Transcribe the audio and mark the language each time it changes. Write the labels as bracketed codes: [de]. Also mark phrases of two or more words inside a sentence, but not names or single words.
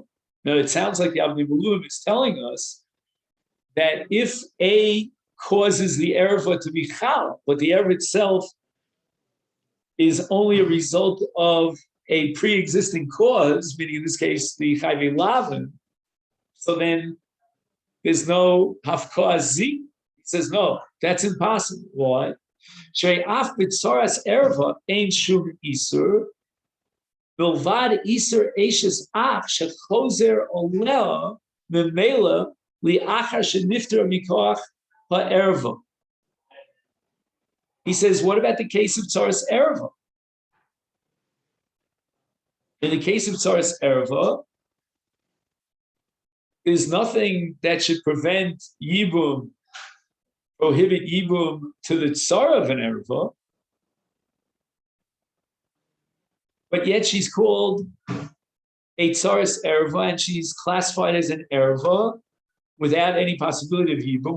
[en] Now it sounds like the Avnei Malum is telling us that if A causes the erva to be chal, but the erva itself is only a result of a pre-existing cause, meaning in this case the [he] חייבי לאוין, [en] so then there's no hafkaz z. He says no, that's impossible. Why? [he] שהרי אף בצרת ערוה אין שום איסור בלבד איסור אשת אח שחוזר ועולה ממילא לאחר שנפטר מכח הערוה. [en] He says, what about the case of [he] צרת ערוה? [en] In the case of [he] צרת ערוה, [en] there's nothing that should prevent yibum, prohibit yibum to the tzara of an erva, but yet she's called a [he] צרת ערוה, [en] and she's classified as an erva without any possibility of yibum.